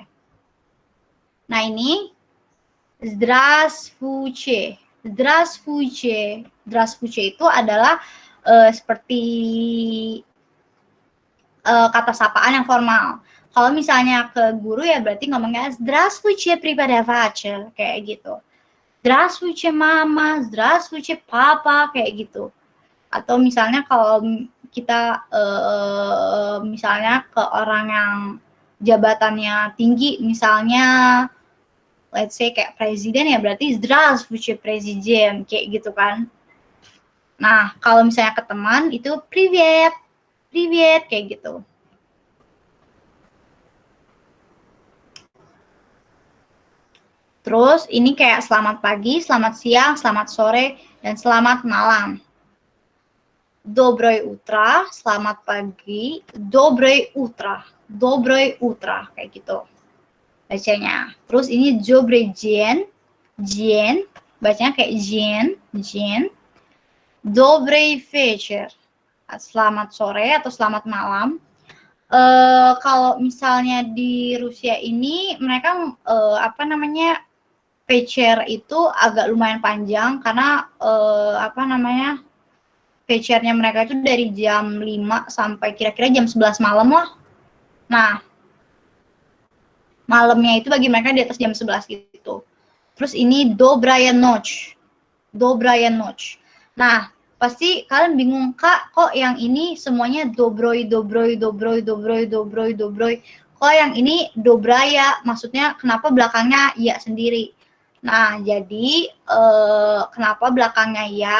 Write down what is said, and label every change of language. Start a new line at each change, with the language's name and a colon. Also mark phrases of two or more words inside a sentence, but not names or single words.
Indonesian: Nah, ini здравствуйте. Здравствуйте itu adalah seperti kata sapaan yang formal. Kalau misalnya ke guru ya berarti ngomongnya
Russian: здравствуйте преподаватель
Indonesian: kayak gitu.
Russian: Здравствуйте mama, здравствуйте papa
Indonesian: kayak gitu. Atau misalnya kalau kita misalnya ke orang yang jabatannya tinggi, misalnya
English: let's say
Indonesian: kayak presiden ya berarti Здравствуйте presiden kayak gitu kan. Nah, kalau misalnya ke teman itu
Russian: привет, привет
Indonesian: kayak gitu. Terus ini kayak selamat pagi, selamat siang, selamat sore, dan selamat malam.
Russian: Доброе утро,
Indonesian: selamat pagi,
Russian: доброе утро,
Indonesian: kayak gitu bacanya. Terus ini
Russian: добрый день,
Indonesian: bacanya kayak
Russian: день, добрый вечер,
Indonesian: selamat sore atau selamat malam. Kalau misalnya di Rusia ini mereka apa namanya вечер itu agak lumayan panjang karena apa namanya вечерnya mereka itu dari jam 5 sampai kira-kira jam 11 malam lah. Nah, malamnya itu bagi mereka di atas jam 11 gitu. Terus ini
Russian: добрая ночь.
Indonesian: Nah, pasti kalian bingung, Kak, kok yang ini semuanya доброй. Kok yang ini добрая, maksudnya kenapa belakangnya ya sendiri? Nah, jadi kenapa belakangnya ya?